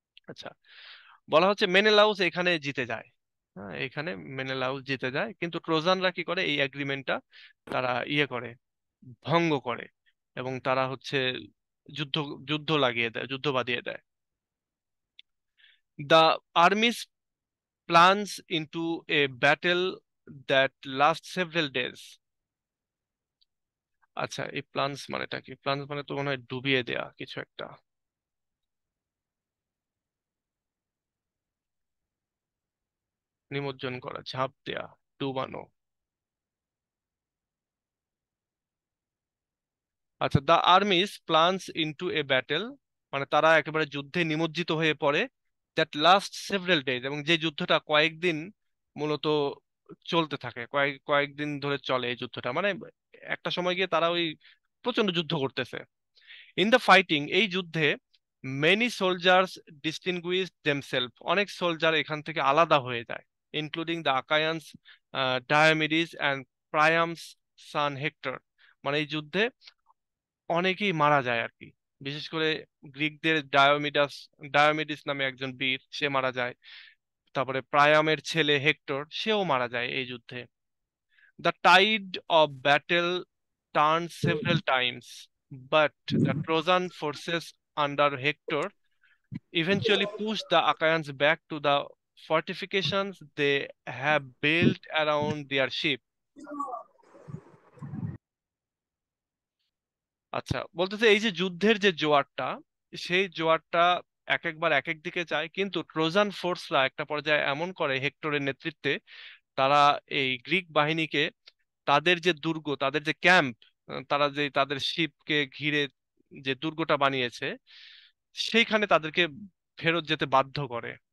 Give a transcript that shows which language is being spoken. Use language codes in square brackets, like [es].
[bn] আচ্ছা, বলা হচ্ছে মেনেলাউস এখানে জিতে যায়। হ্যাঁ, এখানে মেনেলাউস জিতে যায়, কিন্তু ট্রোজানরা কি করে, এই এগ্রিমেন্টটা তারা ইয়ে করে, ভঙ্গ করে, এবং তারা হচ্ছে যুদ্ধ যুদ্ধ লাগিয়ে দেয়, যুদ্ধ বাঁধিয়ে দেয়। [en] The armies plunge into a battle that lasts several days. [bn] আচ্ছা, এই প্লান্স মানেটা কি? প্লান্স মানে তো মনে হয় ডুবিয়ে দেয়া কিছু একটা, নিমজ্জন করা, ঝাঁপ দেয়া, ডুবানো। আচ্ছা, [en] the armies plunges into a battle, [bn] মানে তারা একেবারে যুদ্ধে নিমজ্জিত হয়ে পড়ে, [en] that last several days, [bn] এবং যে যুদ্ধটা কয়েকদিন মূলত চলতে থাকে, কয়েকদিন ধরে চলে এই যুদ্ধটা, মানে একটা সময় গিয়ে তারা ওই প্রচন্ড যুদ্ধ করতেছে। [en] in the fighting, [bn] এই যুদ্ধে [en] many soldiers distinguish themselves, [bn] অনেক সোলজার এখান থেকে আলাদা হয়ে যায়, [en] Including the Achaeans Diomedes and Priam's son Hector. [bn] মানে এই যুদ্ধে অনেকেই মারা যায় আর কি। বিশেষ করে গ্রিকদের ডায়োমিডিস নামে একজন বীর, সে মারা যায়। তারপরে প্রায়ামের ছেলে হেক্টর, সেও মারা যায় এই যুদ্ধে। [en] The tide of battle turn several times, but the Trojan forces under Hector eventually pushed the Achaeans back to the fortifications they have built around their ship. [bn] আচ্ছা, বলতেছে এই যে যুদ্ধের যে জোয়ারটা, সেই জোয়ারটা এক একবার এক এক দিকে যায়, কিন্তু ট্রোজান ফোর্সরা একটা পর্যায়ে এমন করে হেক্টরের নেতৃত্বে, তারা এই গ্রিক বাহিনীকে তাদের যে দুর্গ, তাদের যে ক্যাম্প, তারা যে তাদের শিপকে ঘিরে যে দুর্গটা বানিয়েছে, সেইখানে তাদেরকে ফেরত যেতে বাধ্য করে।